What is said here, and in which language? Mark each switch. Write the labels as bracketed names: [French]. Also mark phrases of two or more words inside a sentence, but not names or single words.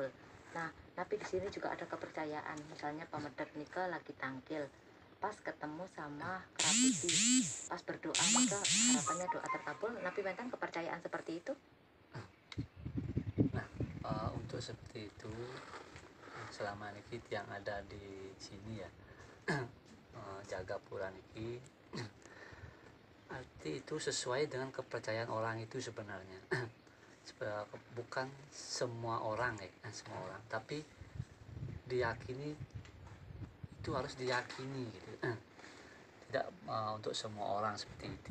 [Indonesian] Nah, tapi di sini juga ada kepercayaan, misalnya pemedek niko lagi tangkil, pas ketemu sama kera putih, pas berdoa maka harapannya doa terkabul. [Balinese] Napi Wenten kepercayaan seperti itu? [Indonesian] Nah, untuk seperti itu selama ini yang ada di sini ya jaga pura niki arti itu sesuai dengan kepercayaan orang itu sebenarnya. Bukan semua orang semua orang, tapi diyakini itu harus diyakini gitu. Tidak untuk semua orang seperti itu.